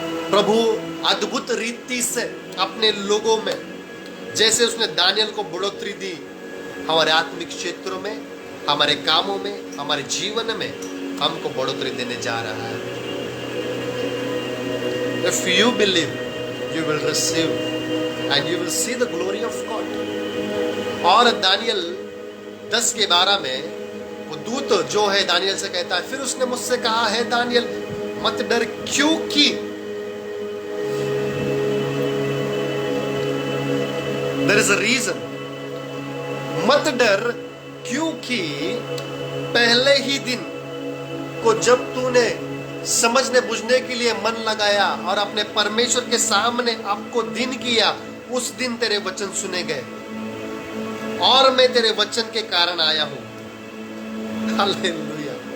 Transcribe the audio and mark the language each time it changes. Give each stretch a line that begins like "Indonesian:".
Hindi: प्रभु अद्भुत रीति से अपने लोगों में, जैसे उसने दानियल को बढ़ोतरी दी, हमारे आत्मिक क्षेत्रों में, हमारे कामों में, हमारे जीवन में हमको बढ़ोतरी देने जा रहा है।
English: If you believe, you will receive and you will see the glory of God.
Hindi: और दानियल 10:12 में वो दूत जो है दानियल से कहता है, फिर उसने मुझसे कहा है दानियल मत डर, क्योंकि
English: there is a reason,
Hindi: मत डर क्योंकि पहले ही दिन को जब तूने समझने बुझने के लिए मन लगाया और अपने परमेश्वर के सामने आपको दिन किया, उस दिन तेरे वचन सुने गए और मैं तेरे वचन के कारण आया हूं। हालेलुया।